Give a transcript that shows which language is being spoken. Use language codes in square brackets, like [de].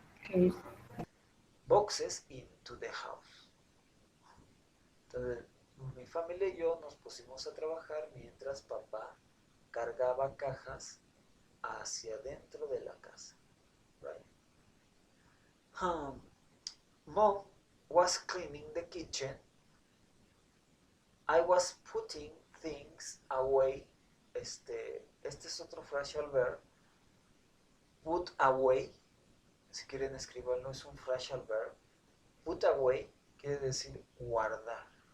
[en] Carried. boxes into the house. [es] Entonces, mi familia y yo nos pusimos a trabajar mientras papá cargaba cajas hacia dentro de la casa. [en] Right? Mom was cleaning the kitchen. I was putting things away. [es] Este es otro phrasal verb. Put away. Si quieren escribirlo, es un phrasal verb. Put away quiere decir guardar.